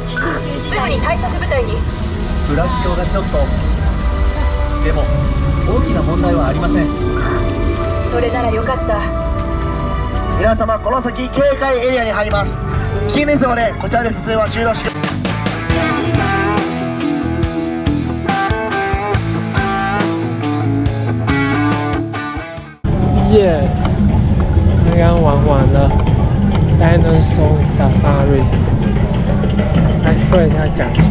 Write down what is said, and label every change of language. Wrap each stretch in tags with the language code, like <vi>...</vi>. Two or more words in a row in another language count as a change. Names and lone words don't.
<ja>すぐに対策部隊に。ブラキオがちょっと。でも大きな問題はありません。それならよかった。皆様、この先警戒エリアに入ります。危険ですのでこちらで撮影は終了します。</ja> <zh>耶！刚刚玩完了 Dinosaur Safari， 来说一下感想。</zh>